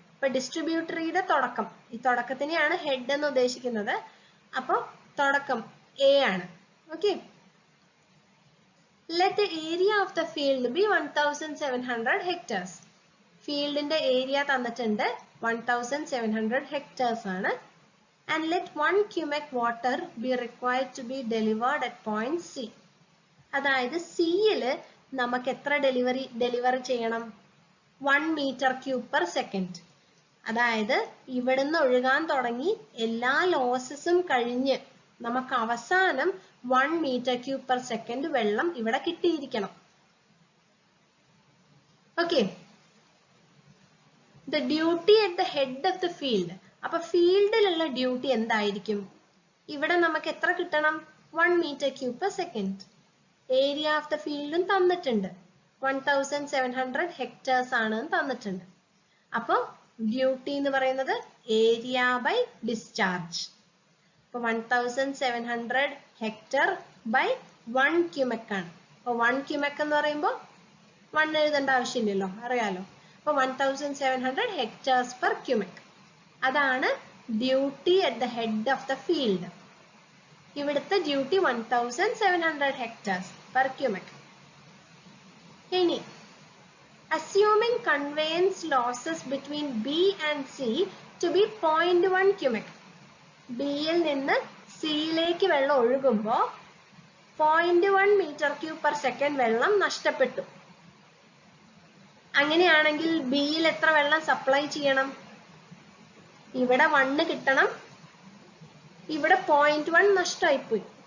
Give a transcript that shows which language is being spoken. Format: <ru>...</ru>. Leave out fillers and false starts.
<ml>അപ്പൊ ഡിസ്ട്രിബ്യൂട്ടറിയുടെ തുടക്കം, ഈ തുടക്കത്തിനെയാണ് ഹെഡ് എന്ന് ഉദ്ദേശിക്കുന്നത്. അപ്പൊ തുടക്കം എ ആണ്. Okay,</ml> <en>let the area of the field be 1700 hectares.</en> <ml>ഫീൽഡിന്റെ ഏരിയ തന്നിട്ടുണ്ട് 1700 hectares ആണ്.</ml> <en>And let 1 cubic water be required to be delivered at point C.</en> <ml>അതായത് സിയിൽ നമുക്ക് എത്ര ഡെലിവറി ചെയ്യണം? 1 meter cube per second. അതായത് ഇവിടുന്ന് ഒഴുകാൻ തുടങ്ങി എല്ലാ ലോസസും കഴിഞ്ഞ് നമുക്ക് അവസാനം 1 meter cube per second വെള്ളം ഇവിടെ കിട്ടിയിരിക്കണം. Okay,</ml> <en>the duty at the head of the field.</en> <ml>അപ്പൊ ഫീൽഡിലുള്ള ഡ്യൂട്ടി എന്തായിരിക്കും? ഇവിടെ നമുക്ക് എത്ര കിട്ടണം? 1 meter cube per second. Area of the ഫീൽഡും തന്നിട്ടുണ്ട്, 1700 ഹെക്ടേഴ്സ് ആണ് തന്നിട്ടുണ്ട്. അപ്പോൾ ഡ്യൂട്ടി എന്ന് പറയുന്നത് ഏരിയ ബൈ ഡിസ്ചാർജ്. അപ്പൊ 1700 ഹെക്ടർ ബൈ 1 ക്യൂമെക് ആണ്. അപ്പൊ 1 ക്യൂമെക് എന്ന് പറയുമ്പോൾ 1 എഴുതേണ്ട ആവശ്യമില്ലല്ലോ, അറിയാലോ. അപ്പൊ 1700 ഹെക്ടേഴ്സ് പെർ ക്യൂമെക്. അതാണ് duty at the head of the field. ഇവിടുത്തെ ഡ്യൂട്ടി 1700 ഹെക്ടേഴ്സ് പെർ ക്യൂമെക്. ഇനി</ml> <en>assuming conveyance losses between B and C to be 0.1 cubic.</en> <ml>ബിയിൽ നിന്ന് സിയിലേക്ക് വെള്ളം ഒഴുകുമ്പോൾ 0.1 മീറ്റർ ക്യൂബ് പെർ സെക്കൻഡ് വെള്ളം നഷ്ടപ്പെട്ടു. അങ്ങനെയാണെങ്കിൽ ബിയിൽ എത്ര വെള്ളം സപ്ലൈ ചെയ്യണം? ഇവിടെ 1 കിട്ടണം, ഇവിടെ 0.1 നഷ്ടമായിപ്പോയി.</ml>